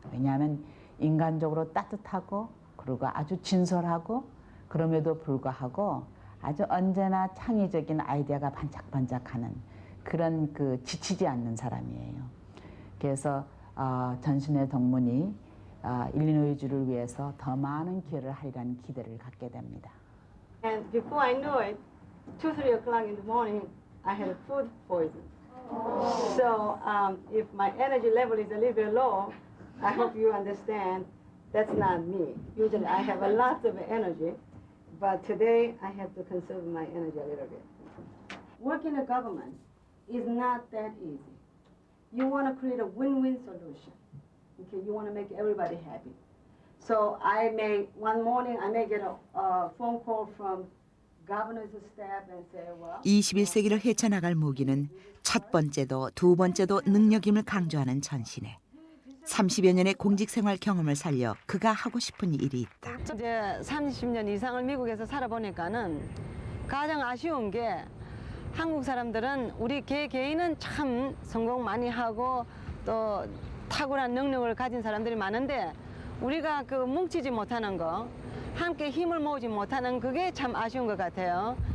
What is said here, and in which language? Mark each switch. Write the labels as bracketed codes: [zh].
[ko] 왜냐하면 인간적으로 따뜻하고 그리고 아주 진솔하고 그럼에도 불구하고 아주 언제나 창의적인 아이디어가 반짝반짝하는 그런 지치지 않는 사람이에요. 그래서 전신의 동문이 일리노이주를 위해서 더 많은 기여를 하리라는 기대를 갖게 됩니다. [en] And before I knew it, 2-3 o'clock in the morning, I had a food poison. So if my energy level is a little bit low, I hope you understand that's not me. Usually I have a lot of energy, but today I have to conserve my energy a little bit. Working in government is not that easy. You want to create a win-win solution. Okay, you want to make everybody happy. So one morning I may get a phone call from governor's staff and say, well. [ko] 21세기를 헤쳐나갈 무기는 첫 번째도 두 번째도 능력임을 강조하는 전신에 30여 년의 공직 생활 경험을 살려 그가 하고 싶은 일이 있다. 이제 30년 이상을 미국에서 살아보니까는 가장 아쉬운 게 한국 사람들은 우리 개인은 참 성공 많이 하고 또 탁월한 능력을 가진 사람들이 많은데 우리가 뭉치지 못하는 거, 함께 힘을 모으지 못하는 그게 참 아쉬운 것 같아요.